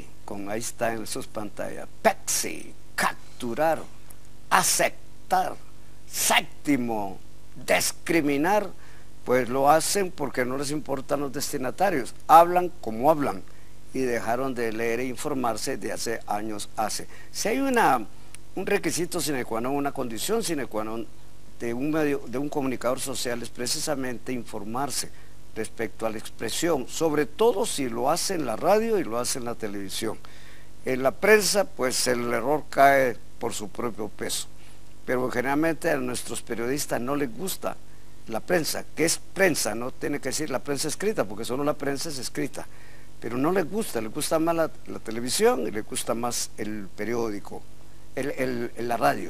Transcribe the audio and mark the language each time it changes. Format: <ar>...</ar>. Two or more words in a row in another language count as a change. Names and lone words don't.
<es>Ahí está en sus pantallas. Pexi, capturar, aceptar, séptimo, discriminar. Pues lo hacen porque no les importan los destinatarios. Hablan como hablan y dejaron de leer e informarse de hace años. Si hay un requisito</es> <la>sine qua non,</la> <es>una condición</es> <la>sine qua non</la> <es>de un comunicador social, es precisamente informarse respecto a la expresión, sobre todo si lo hace en la radio y lo hace en la televisión. En la prensa, pues el error cae por su propio peso, pero generalmente a nuestros periodistas no les gusta la prensa, que es prensa, no tiene que decir la prensa escrita, porque solo la prensa es escrita, pero no les gusta más la televisión y les gusta más el periódico, la radio.</es>